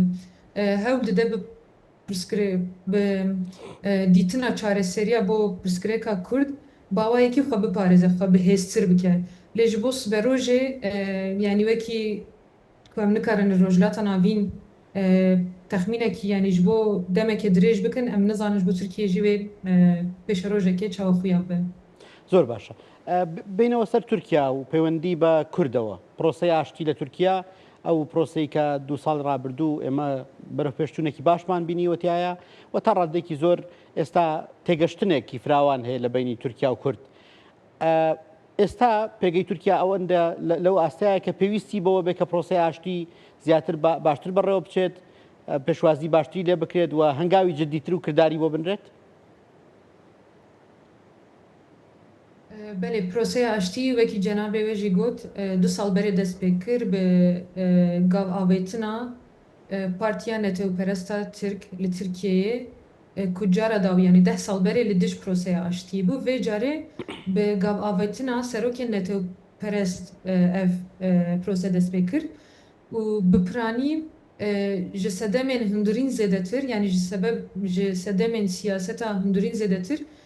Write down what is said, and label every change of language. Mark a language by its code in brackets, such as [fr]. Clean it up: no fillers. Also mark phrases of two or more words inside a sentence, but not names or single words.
[ku] Hewl dide bi dîtina çareseriya bo pirsgirêka Kurd bawayekî xwe biparêze xwe bihêztir bike. Lê ji bo siberojê yani wekî ku em nikarin li rojhilata navîn texmînekî yani ji bo demeke dirêj bikin em nizanin ji bo Tirkiye jî vê pêşerojekê çawaxuya be. [ckb] زۆر باشە. بینەوە سەر تورکیا و پەیوەندی بە کوردەوە پرۆسەی ئاشتی لە تورکیا ئەو پرۆسی کە دو ساڵ ڕابردوو ئێمە بەرەو پێشچوونێکی باشمان بینیوەتیایە و تا ڕادێکی زۆر ئێستا تێگەشتنێکی فراوان هەیە لە بینی تورکیا و کورد. ئێستا پێگەی تورکیا ئەوەندە لەو ئاستایە کە پێویستی بەوە بێت کە پرۆسی ئاشتی زیاتر باشتر بەڕێوە بچێت پێشوازی باشتری لێ بکرێت و هەنگاوی جددیتر و کردداری بۆ بنرێت. [ku] Belê proseya aştî wekî cenabê wê jî got du sal berê dest pê kir bi gavavêtina Partiya Netewperesta Tirk li Tirkiyeyê ku cara daw yani 10 sal berê li dij proseya aştî bû vê carê bi gavavêtina serokên netewperest ev prose dest pê kir û bi piranî ji sedemên hundirîn zêdetir yani ji sedemên siyaseta hundirîn zêdetir